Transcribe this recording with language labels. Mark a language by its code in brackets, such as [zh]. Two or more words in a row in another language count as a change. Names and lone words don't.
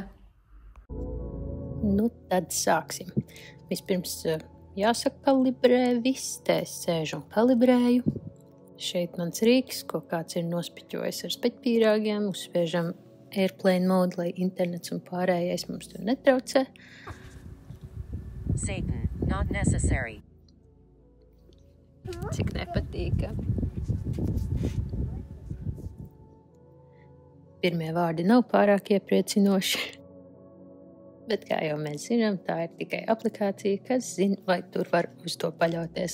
[lv] Nu, tad sāksim. Vispirms jāsakalibrē viss, te es sēžu un kalibrēju. Šeit mans rīks, ko kāds ir nospiķojis ar speķpīrāgiem, uzspiežam [en] airplane mode, [lv] lai internets un pārējais mums tur netraucē. [en] Satan, not necessary. [lv] Cik nepatīkami. Pirmie vārdi nav pārāk iepriecinoši. Bet, kā jau mēs zinām, tā ir tikai aplikācija, kas zina, vai tur var uz to paļauties.